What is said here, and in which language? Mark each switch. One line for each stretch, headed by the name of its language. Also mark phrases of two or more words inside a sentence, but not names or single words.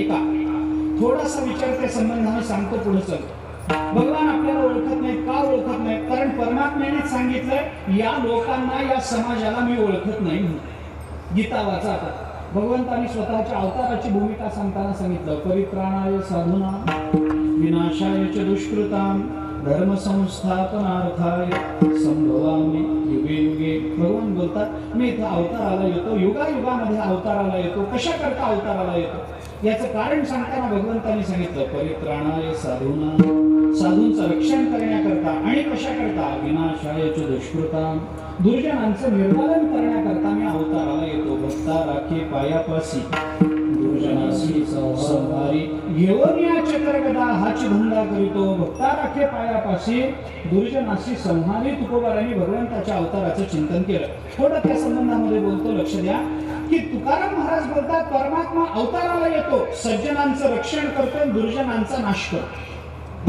Marathi: ऐका, थोडासा विचार त्या संबंधाने सांगतो पुढे चल. भगवान आपल्याला ओळखत नाहीत. का ओळखत नाहीत? कारण परमात्म्याने सांगितलंय, या लोकांना, या समाजाला मी ओळखत नाही म्हणून. गीता वाचा आता. भगवंतांनी स्वतःच्या अवताराची भूमिका सांगताना सांगितलं,
Sanskrit: परित्राणाय साधूना विनाशाय च दुष्कृताम धर्म संस्थापनार्थाय संभवामि युगे युगे.
Marathi: भगवान बोलतात, मी इथं अवताराला येतो, युगायुगामध्ये अवताराला येतो. कशा करता अवताराला येतो याचं कारण सांगताना भगवंतांनी सांगितलं,
Sanskrit: परित्राणाय साधूना,
Marathi: साधूंचं रक्षण करण्याकरता. आणि कशा करता?
Sanskrit: विनाशाय च दुष्कृताम,
Marathi: दुर्जनांचं निर्मूलन करण्याकरता मी अवताराला येतो. भक्ता राखे पायापासी दुर्जनासी संहारी घेऊन या चक्रगदा हाची धंदा करीतो. भक्ता राखे पायापाशी दुर्जनासी संहारी. तुकोबारांनी भगवंताच्या अवताराचं चिंतन केलं. थोडं त्या संबंधामध्ये बोलतो, लक्ष द्या की तुकाराम महाराज बोलतात, परमात्मा अवताराला येतो, सज्जनांचं रक्षण करतो, दुर्जनांचा नाश करतो.